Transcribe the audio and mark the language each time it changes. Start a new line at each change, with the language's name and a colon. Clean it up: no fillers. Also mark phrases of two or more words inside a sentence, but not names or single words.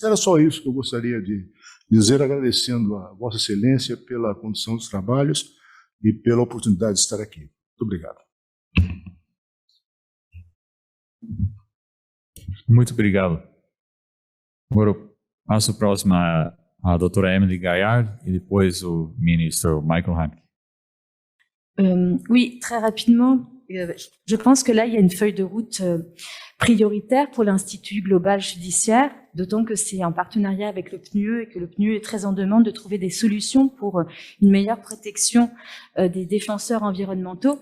Portuguese: Era só isso que eu gostaria de dizer, agradecendo a Vossa Excelência pela condução dos trabalhos e pela oportunidade de estar aqui. Muito obrigado. Muito obrigado. Agora eu passo o próximo à doutora Émilie Gaillard e depois o ministro Michael Hantke.
French: Oui, très rapidement. je pense que là, il y a une feuille de route prioritaire pour l'Institut global judiciaire, d'autant que c'est en partenariat avec le PNUE et que le PNUE est très en demande de trouver des solutions pour une meilleure protection des défenseurs environnementaux.